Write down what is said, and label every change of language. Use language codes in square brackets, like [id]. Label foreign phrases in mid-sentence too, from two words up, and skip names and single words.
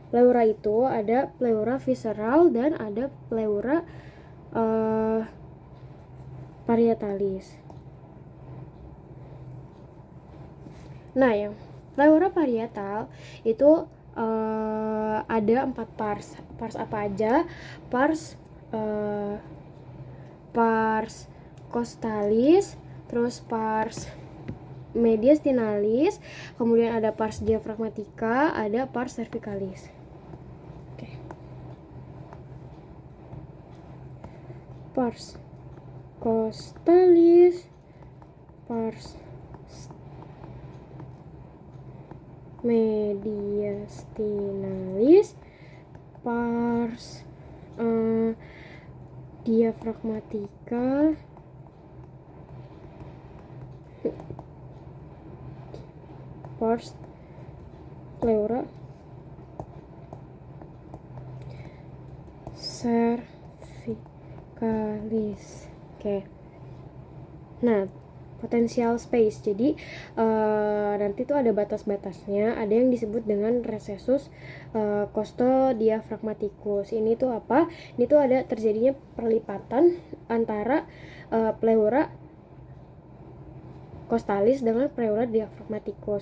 [id] pleura itu ada pleura visceral dan ada [la] pleura parietalis. [id] Nah, yang pleura parietal itu ada 4 pars. Pars apa aja? [la] Pars costalis, terus pars mediastinalis, [id] kemudian ada [la] pars diaphragmatica, ada pars cervicalis. [id] Oke. [la] Pars costalis, pars mediastinalis, pars diaphragmatica, pars pleura cervicalis. [id] Oke. Nah, potensial space. Jadi nanti tuh ada batas-batasnya. Ada yang disebut dengan [la] recessus costodiaphragmaticus. [id] Ini tuh apa? Ini tuh ada terjadinya perlipatan antara [la] pleura costalis [id] dengan [la] pleura diaphragmaticus.